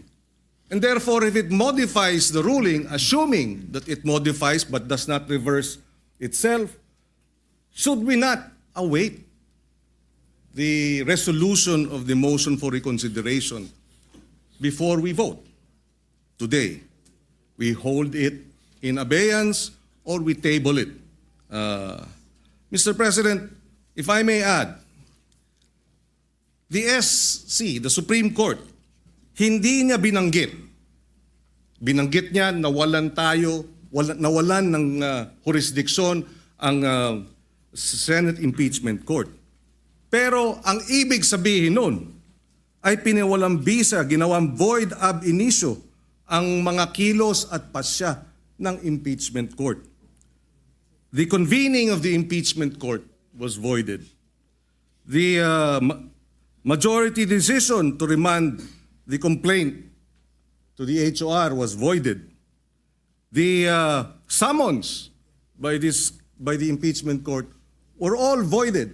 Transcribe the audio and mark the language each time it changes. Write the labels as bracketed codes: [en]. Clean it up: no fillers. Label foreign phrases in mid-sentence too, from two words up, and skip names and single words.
[en] And therefore, if it modifies the ruling, assuming that it modifies but does not reverse itself, should we not await the resolution of the motion for reconsideration before we vote? Today, we hold it in abeyance or we table it Mr. President, if I may add, the SC, the Supreme Court, [tl] hindi niya binanggit. Binanggit niya nawalan ng jurisdiction ang Senate Impeachment Court. Pero ang ibig sabihin nun ay piniwalang bisa, ginawang void [la] ab initio [tl] ang mga kilos at pasya ng Impeachment Court. [en] The convening of the Impeachment Court was voided. The majority decision to remand the complaint to the HOR was voided. The summons by the Impeachment Court were all voided.